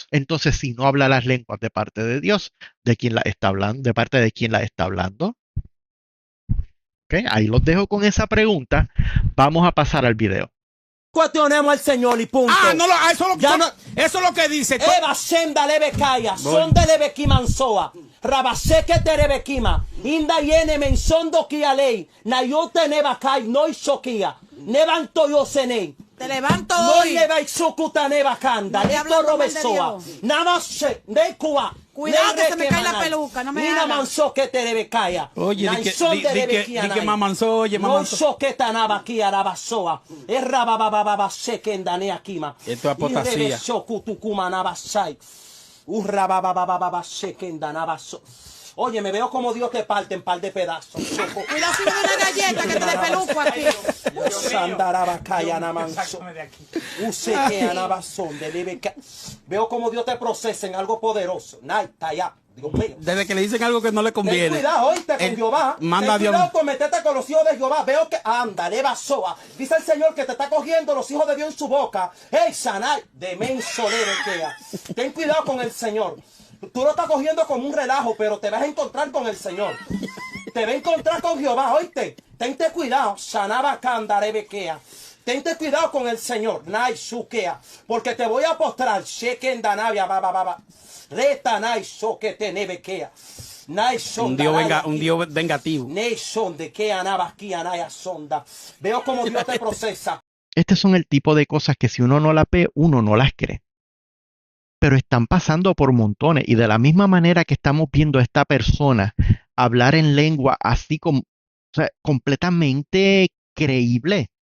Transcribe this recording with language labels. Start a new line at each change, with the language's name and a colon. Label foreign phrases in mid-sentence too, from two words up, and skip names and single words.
Spanish: Entonces, si no habla las lenguas de parte de Dios, ¿de quién la está hablando? ¿De parte de quién la está hablando? ¿Ok? Ahí los dejo con esa pregunta. Vamos a pasar al video. Cuestionemos al Señor y punto. No, eso, Ya no, eso es lo que dice. Eva Senda Lebekaya, son de Lebekimansoa, Rabaseke Terebekima, Inda Yene Mensondo Kialei, Nayote Nebakai, no Shokia, Nevanto Yosenei. Te levanto No hoy. lleva Isukuta Nebakanda, No te Lecto hablo mal de Robesoa, Dios. Namase, Nekua. Cuidado que se me cae la peluca, no me Nina hagas. manso que te rebecaya. Oye, di que mamanzó, oye, No mamanzó. so que tanaba aquí arabasoa. Errababababa se que endane akima. Esto es apostasía. Y rebesó kutukuma nabasai. Urrababababa se que endanabaso. Oye, me veo como Dios te parte en par de pedazos. Cuidado si me da una galleta que te dé peluco aquí. Sandarabacaya namanso. Useque anabazón de lebeca. Veo como Dios te procesa en algo poderoso. Naita ya. Dios mío. Desde que le dicen algo que no le Ten conviene. cuidado, oíste, con Él Jehová. manda a Ten Dios. cuidado con meterte con los hijos de Jehová. Veo que anda, leva soa. Dice el Señor que te está cogiendo los hijos de Dios en su boca. ¡Ey, sanay! De menso queda. Ten cuidado con el Señor. Tú lo estás cogiendo como un relajo, pero te vas a encontrar con el Señor. Te va a encontrar con Jehová, oíste. Tente cuidado. Sanaba candarebequea. Tente cuidado con el Señor. Nai sukea. Porque te voy a postrar. Sheken danavia baba. Reta nai soquete nebequea. Un Dios vengativo. De que anabasquía naya sonda. Veo como Dios te procesa. Estos son el tipo de cosas que si uno no las ve, uno no las cree. Pero están pasando por montones. Y de la misma manera que estamos viendo a esta persona hablar en lengua así como, o sea, completamente creíble.